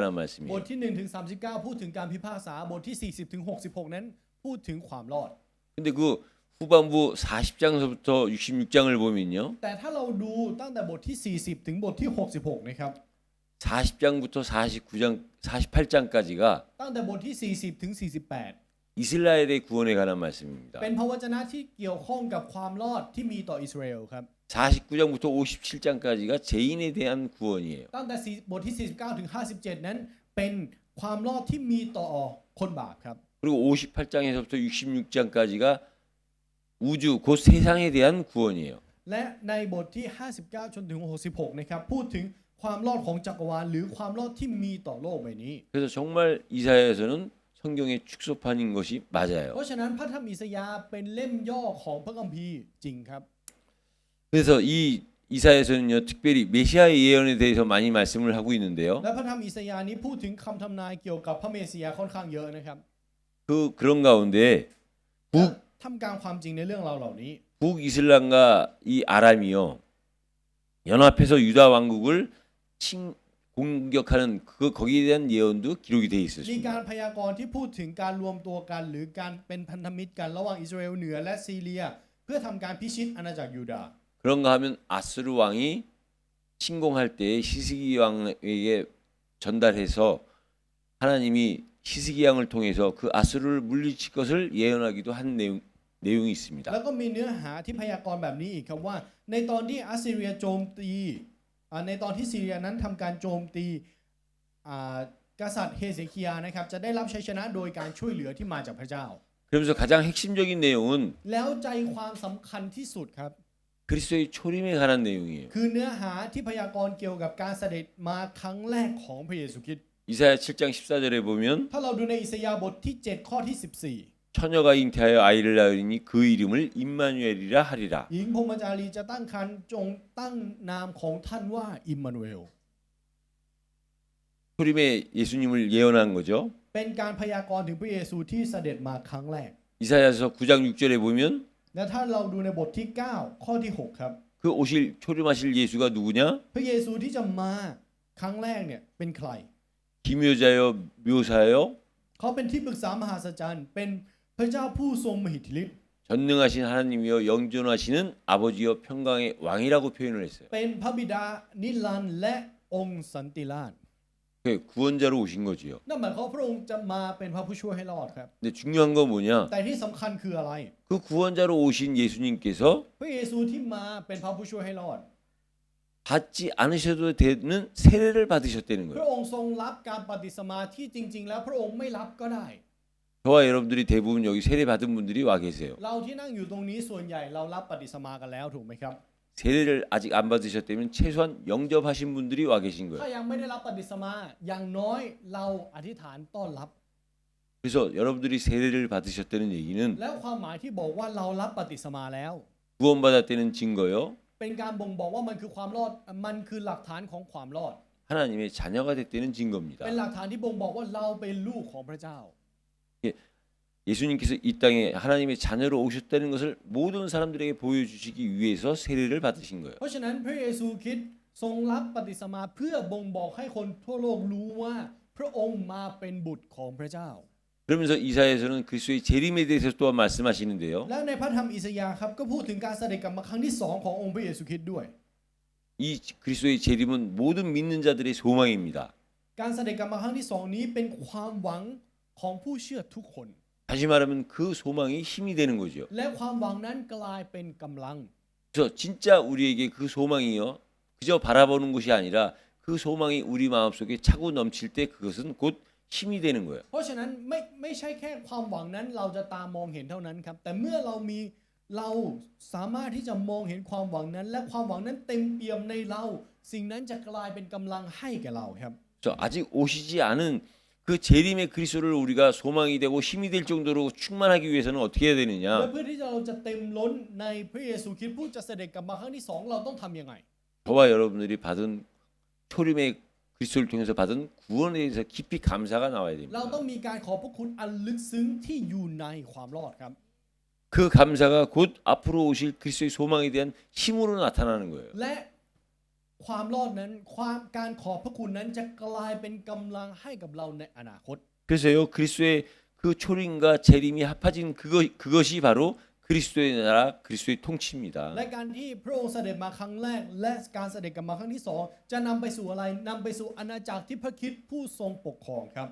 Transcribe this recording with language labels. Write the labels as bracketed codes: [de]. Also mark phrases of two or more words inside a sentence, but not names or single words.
[th] บท [ko] 말씀이에요. [th] ที่ 1 ถึง 39 พูดถึงการพิพากษาบทที่ 40 ถึง 66 นั้นพูดถึงความรอด [ko] 근데 그 후반부 40장서부터 66장을 보면요. [th] แต่ถ้าเราดูตั้งแต่บทที่ 40 ถึงบทที่ 66 นะครับ [ko] 40장부터 49장, 48장까지가 [th] ตั้งแต่บทที่ 40 ถึง 48 [ko] 이스라엘의 구원에 관한 말씀입니다. [th] เป็นพระวจนะที่เกี่ยวข้องกับความรอดที่มีต่ออิสราเอลครับ [ko] 49장부터 57장까지가 죄인에 대한 구원이에요. [th] ตั้งแต่บทที่ 49 ถึง 57 นั้นเป็นความรอดที่มีต่อคนบาปครับ [ko] 그리고 58장에서부터 66장까지가 우주 곧 세상에 대한 구원이에요. [th] และในบทที่ 59 จนถึง 66 นะครับพูดถึงความรอดของจักรวาลหรือความรอดที่มีต่อโลกใบนี้ [ko] 그래서 정말 이사야서는 성경의 축소판인 것이 맞아요. [th] เพราะฉะนั้นพระธรรมอิสยาห์เป็นเล่มย่อของพระคัมภีร์จริงครับ [ko] 그래서 이 이사야서는요, 특별히 메시아의 예언에 대해서 많이 말씀을 하고 있는데요. [th] และพระธรรมอิสยาห์นี้พูดถึงคำทำนายเกี่ยวกับพระเมสสิยาค่อนข้างเยอะนะครับ [ko] 그런 가운데 [th] และทำกลางความจริงในเรื่องราวเหล่านี้ [ko] 북이슬람과 이 아람이요, 연합해서 유다 왕국을 공격하는 거기에 대한 예언도 기록이 돼 [th] มี [ko] 있었습니다. [th] การพยากรณ์ที่พูดถึงการรวมตัวกันหรือการเป็นพันธมิตรกันระหว่างอิสราเอลเหนือและซีเรียเพื่อทำการพิชิตอาณาจักรยูดาห์ [ko] 그런가 하면 아스루 왕이 침공할 때 히스기 왕에게 전달해서 하나님이 히스기 왕을 통해서 그 아수르를 물리칠 것을 예언하기도 한 내용이 있습니다. [th] แล้วก็มีเนื้อหาที่พยากรณ์แบบนี้อีกครับว่าในตอนที่อัสซีเรียโจมตีในตอนที่ซีเรียนั้นทำการโจมตีกษัตริย์เฮเซคียานะครับจะได้รับชัยชนะโดยการช่วยเหลือที่มาจากพระเจ้า [ko] 그러면서 가장 핵심적인 내용은 [th] แล้วใจความสำคัญที่สุดครับ [ko] 그리스도의 초림에 관한 내용이에요. [th] คือเนื้อหาที่พยากรณ์เกี่ยวกับการเสด็จมาครั้งแรกของพระเยซูคริสต์ [ko] 이사야 7장 14절에 보면 [th] ถ้าเราดูในอิสยาห์บทที่ 7 ข้อที่ [ko] 처녀가 잉태하여 아이를 낳으니 그 이름을 임마누엘이라 하리라. [th] 14 หญิงพรหมจารีจะตั้งครรภ์จงตั้งนามของท่านว่าอิมมานูเอล [ko] 초림에 예수님을 예언한 거죠. [th] เป็นการพยากรณ์ถึงพระเยซูที่เสด็จมาครั้งแรก [ko] 이사야서 9장 6절에 보면 [th] และถ้าเราดูในบทที่ 9 ข้อที่ 6 ครับ [ko] 그 오실 초림하실 예수가 누구냐? [th] พระเยซูที่จะมาครั้งแรกเนี่ยเป็นใคร [ko] 기묘자여 묘사여 [th] เขาเป็นที่ปรึกษามหาสัจจรรย์เป็นพระเจ้าผู้ทรงมหิทธิฤทธิ์ [ko] 전능하신 하나님이여 영존하시는 아버지여 평강의 왕이라고 표현을 했어요. [th] เป็นพระบิดานิรันดร์และองค์สันติราช [ko] 구원자로 오신 거지요. [th] นั่นหมายความว่าพระองค์จะมาเป็นพระผู้ช่วยให้รอดครับ [ko] 근데 중요한 건 뭐냐? [th] แต่ที่สำคัญคืออะไร [ko] 그 구원자로 오신 예수님께서 [th] พระเยซูที่มาเป็นพระผู้ช่วยให้รอด [ko] 받지 않으셔도 되는 세례를 받으셨다는 [th] พ [ko] 거예요. [th] ระองค์ทรงรับการปฏิสมาที่จริง ๆ แล้วพระองค์ไม่รับก็ได้ [ko] 저와 여러분들이 대부분 여기 세례 받은 분들이 와 계세요. [th] เราที่นั่งอยู่ตรงนี้ส่วนใหญ่เรารับปฏิสมากันแล้วถูกไหมครับ [ko] 세례를 아직 안 받으셨다면 최소한 영접하신 분들이 와 계신 [th] ถ้า [ko] 거예요. [th] ยังไม่ได้รับปฏิสมาอย่างน้อยเราอธิษฐานต้อนรับ [ko] 그래서 여러분들이 세례를 받으셨다는 얘기는 [th] แล้วความหมายที่บอกว่าเรารับปฏิสมาแล้ว [ko] 구원받았다는 증거요. [th] เป็นการบ่งบอกว่ามันคือความรอดมันคือหลักฐานของความรอด [ko] 하나님의 자녀가 됐다는 증거입니다. [th] เป็นหลักฐานที่บ่งบอกว่าเราเป็นลูกของพระเจ้า [ko] 예수님께서 이 땅에 하나님의 자녀로 오셨다는 것을 모든 사람들에게 보여주시기 위해서 세례를 받으신 거예요. [th] เพราะฉะนั้นพระเยซูคริสต์ทรงรับปฏิสมาเพื่อบ่งบอกให้คนทั่วโลกรู้ว่าพระองค์มาเป็นบุตรของพระเจ้า [ko] 그러면서 이사야에서는 그리스도의 재림에 대해서 또한 말씀하시는데요. [th] แล้วในพระธรรมอิสยาห์ครับก็พูดถึงการเสด็จกลับมาครั้งที่ 2ขององค์พระเยซูคริสต์ด้วย [ko] 이 그리스도의 재림은 모든 믿는 자들의 소망입니다. [th] การเสด็จกลับมาครั้งที่ 2นี้เป็นความหวังของผู้เชื่อทุกคน [ko] 다시 말하면 그 소망이 힘이 되는 거죠. [th] และความหวังนั้นกลายเป็นกำลัง [ko] 그래서 진짜 우리에게 그 소망이요. 그저 바라보는 것이 아니라 그 소망이 우리 마음속에 차고 넘칠 때 그것은 곧 힘이 되는 거예요. [th] เพราะฉะนั้นไม่ใช่แค่ความหวังนั้นเราจะตามองเห็นเท่านั้นครับแต่เมื่อเราสามารถที่จะมองเห็นความหวังนั้น และความหวังนั้นเต็มเปี่ยมในเราสิ่งนั้นจะกลายเป็นกำลังให้แก่เราครับ [ko] 그래서 아직 오시지 않은 그 재림의 그리스도를 우리가 소망이 되고 힘이 될 정도로 충만하기 위해서는 어떻게 해야 [th] และ [ko] 되느냐? [th] เพื่อที่เราจะเต็มล้นในพระเยซูคริสต์ผู้จะเสด็จกลับมาครั้งที่ 2เราต้องทำยังไง [ko] 저와 여러분들이 받은 초림의 그리스도를 통해서 받은 구원에 대해서 깊이 감사가 나와야 [th] เราต้อง [ko] 됩니다. [th] มีการขอบพระคุณอันลึกซึ้งที่อยู่ในความรอดครับ [ko] 그 감사가 곧 앞으로 오실 그리스도의 소망에 대한 힘으로 나타나는 거예요. [th] และความรอดนั้นการขอบพระคุณนั้นจะกลายเป็นกำลังให้กับเราในอนาคต [ko] 그래서요 그리스도의 그 초림과 재림이 합해진 그것이 바로 그리스도의 나라, 그리스도의 통치입니다. [th] และการที่พระองค์เสด็จมาครั้งแรกและการเสด็จกลับมาครั้งที่ 2จะนำไปสู่อะไรนำไปสู่อาณาจักรที่พระคริสต์ผู้ทรงปกครองครับ